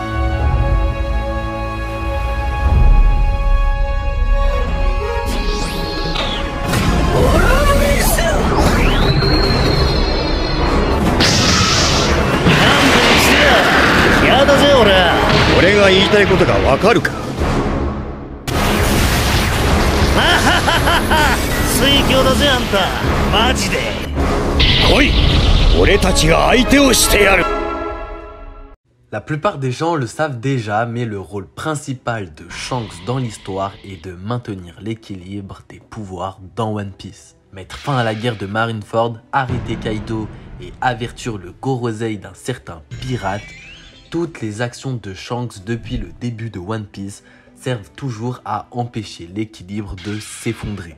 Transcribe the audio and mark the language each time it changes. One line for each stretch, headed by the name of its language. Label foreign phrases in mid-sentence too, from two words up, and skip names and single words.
Japanese: やだぜ俺が言いたいことがわかるか。水郷だぜあんた、マジで。来い、俺たちが相手をしてやる。
French: La plupart des gens le savent déjà, mais le rôle principal de Shanks dans l'histoire est de maintenir l'équilibre des pouvoirs dans One Piece. Mettre fin à la guerre de Marineford, arrêter Kaido et avertir le Gorosei d'un certain pirate, toutes les actions de Shanks depuis le début de One Piece servent toujours à empêcher l'équilibre de s'effondrer.